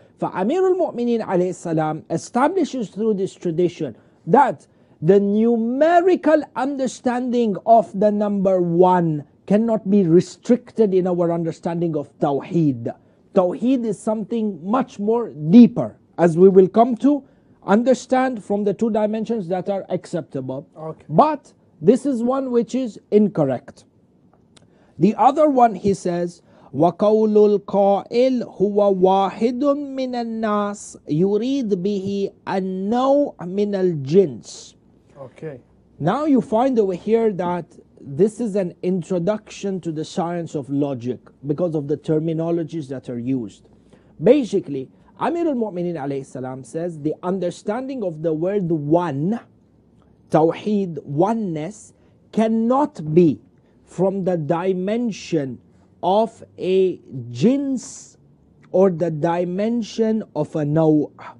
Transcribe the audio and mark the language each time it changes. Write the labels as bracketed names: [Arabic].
[English] For Amir al-Mu'mineen alayhi salam establishes through this tradition that the numerical understanding of the number 1 cannot be restricted in our understanding of Tawheed. Tawheed is something much more deeper, as we will come to understand from the 2 dimensions that are acceptable. But this is one which is incorrect. The other one, he says, [Arabic] وقول القائل هو واحد من الناس يريد به النوع من الجنس. [English] Okay. Now you find over here that this is an introduction to the science of logic because of the terminologies that are used. Basically, Amir al-Mu'minin alayhi salam says the understanding of the word one, Tawheed, oneness, cannot be from the dimension of a jins or the dimension of a naw'.